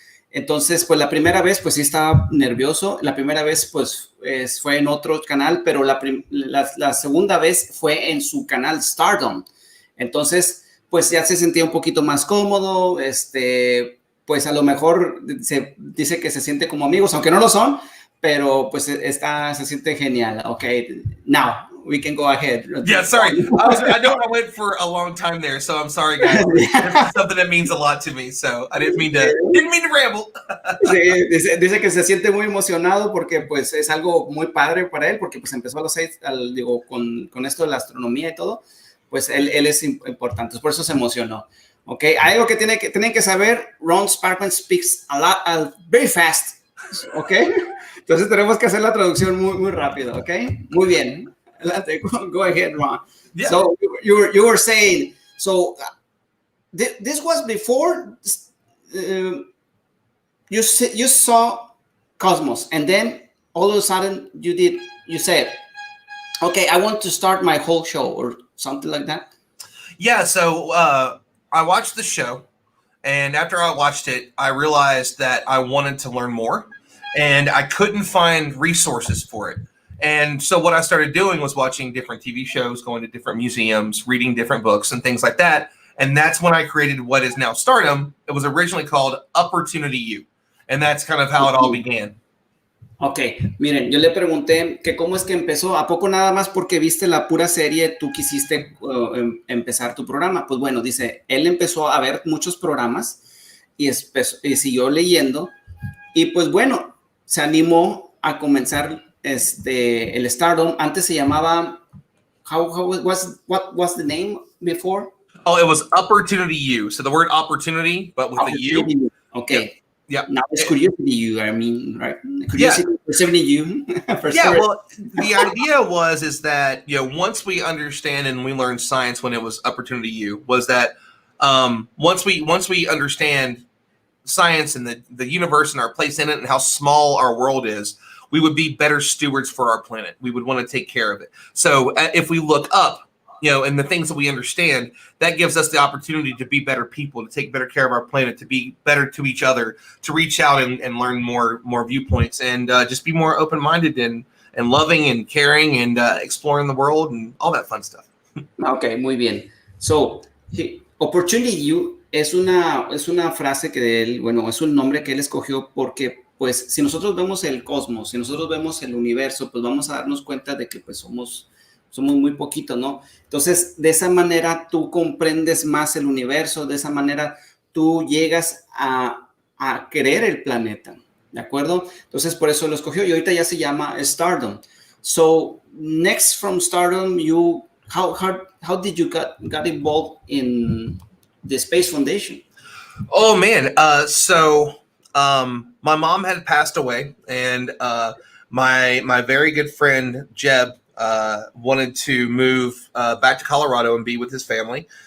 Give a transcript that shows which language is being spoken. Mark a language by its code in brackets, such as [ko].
[es] Entonces, pues la primera vez, pues sí estaba nervioso. La primera vez, pues fue en otro canal, pero la segunda vez fue en su canal Stardom. Entonces, pues ya se sentía un poquito más cómodo. Pues a lo mejor se dice que se siente como amigos, aunque no lo son, pero pues se siente genial. [en] Ok, now we can go ahead. Yeah, sorry. I know I went for a long time there, so I'm sorry, guys. This is something that means a lot to me, so I didn't mean to ramble. [es] Sí, dice que se siente muy emocionado porque pues es algo muy padre para él, porque pues empezó a los 6, con esto de la astronomía y todo, pues él es importante, por eso se emocionó. Ok, hay algo que tienen que saber. [en] Ron Sparkman speaks very fast. [es] Ok, entonces tenemos que hacer la traducción muy rápido. Ok, muy bien. [en] Go ahead, Ron. Yeah. So you were saying, so this was before you saw Cosmos, and then all of a sudden you said, okay, I want to start my whole show or something like that. Yeah. So I watched the show, and after I watched it, I realized that I wanted to learn more, and I couldn't find resources for it. And so what I started doing was watching different TV shows, going to different museums, reading different books and things like that. And that's when I created what is now Stardom. It was originally called Opportunity U. And that's kind of how it all began. [es] Ok, miren, yo le pregunté que cómo es que empezó. ¿A poco nada más porque viste la pura serie tú quisiste empezar tu programa? Pues bueno, dice, él empezó a ver muchos programas y siguió leyendo. Y pues bueno, se animó a comenzar el Stardom. Antes se llamaba [en] what was the name before? Oh, it was Opportunity U. So the word opportunity, but with the U. Okay. Yeah. Now it's Curiosity U, I mean, right? Curiosity for 70 U. Well, the idea is that, once we understand and we learn science when it was Opportunity U, was that once we understand science and the universe and our place in it and how small our world is, we would be better stewards for our planet. We would want to take care of it. So if we look up, and the things that we understand, that gives us the opportunity to be better people, to take better care of our planet, to be better to each other, to reach out and learn more viewpoints, and just be more open-minded and loving and caring and exploring the world and all that fun stuff. [es] Okay, muy bien. So, Opportunity U es una frase que él, es un nombre que él escogió porque pues si nosotros vemos el cosmos, si nosotros vemos el universo, pues vamos a darnos cuenta de que pues somos muy poquitos, ¿no? Entonces, de esa manera tú comprendes más el universo, de esa manera tú llegas a querer el planeta, ¿de acuerdo? Entonces, por eso lo escogió y ahorita ya se llama Stardom. [en] So, next from Stardom, how did you got involved in the Space Foundation? Oh, man. My mom had passed away, and my very good friend Jeb wanted to move back to Colorado and be with his family.